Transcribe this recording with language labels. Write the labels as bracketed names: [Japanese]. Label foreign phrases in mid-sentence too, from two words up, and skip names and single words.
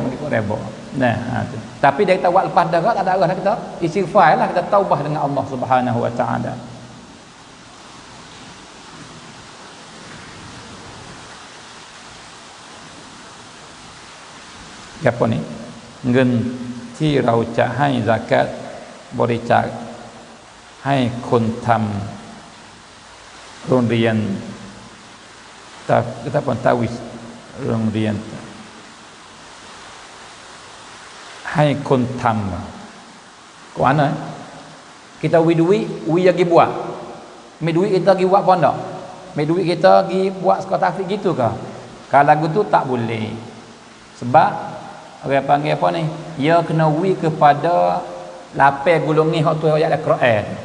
[Malay] Nah, tu. Tapi dia kata buat lepas darat tak ada arah kita istighfar lah, kita taubah dengan [Arabic] الله سبحانه وتعالى. [Malay] Apa ni? [Thai] เงินที่เราจะให้ซะกาตบริจาคให้คนทำโรงเรียน [Malay] kita pun tahu [Thai] โรงเรียน ให้คนทำกว่านะ [Malay] kita wi duit wi lagi buat mai duit kita pergi buat pondok mai duit kita pergi buat sekolah tahfiz gitu ke kalau lagu tu tak boleh sebab orang panggil apa ni ia kena wi kepada lapis golongan hak tu ayat al-Quran